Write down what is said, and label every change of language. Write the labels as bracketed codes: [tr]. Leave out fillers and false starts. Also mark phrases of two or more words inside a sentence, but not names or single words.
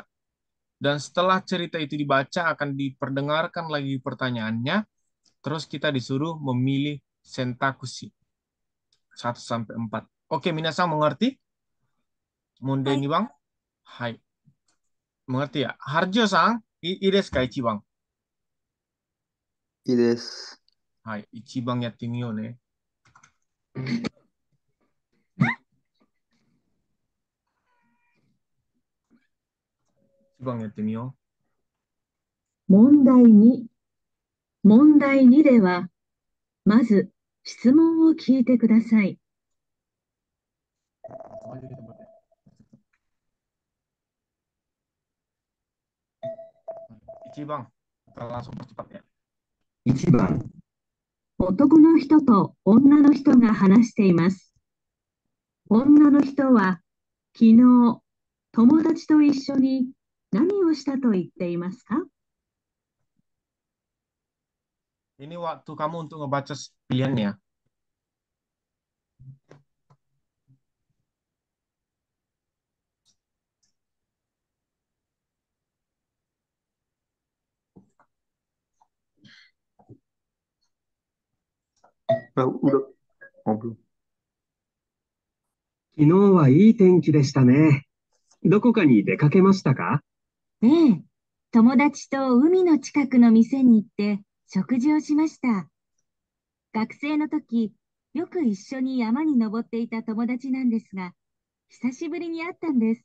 [id] Dan setelah cerita itu dibaca akan diperdengarkan lagi pertanyaannya, terus kita disuruh memilih sentakushi 1 sampai 4. Oke, minasan mengerti? Monde ini bang? Hai. Mengerti ya? [ja] Harjo-san,いいですか、一番。いいです。はい、一番やってみようね。一番やってみよ問題2。問題2では、まず質問を聞いてください。 [id] 1 番。Kita langsung percepat ya. [ja] 1 番、男の人と女の人が話しています。女の人は昨日友達と一緒に何をしたと言っていますか？ [id] Ini waktu kamu untuk ngebaca pilihannya. Udah. Oh, belum. [ja] 昨日はいい天気でしたね。どこかに出かけましたか？ええ、友達と海の近くの店に行って食事をしました。学生の時、よく一緒に山に登っていた友達なんですが、久しぶりに会ったんです。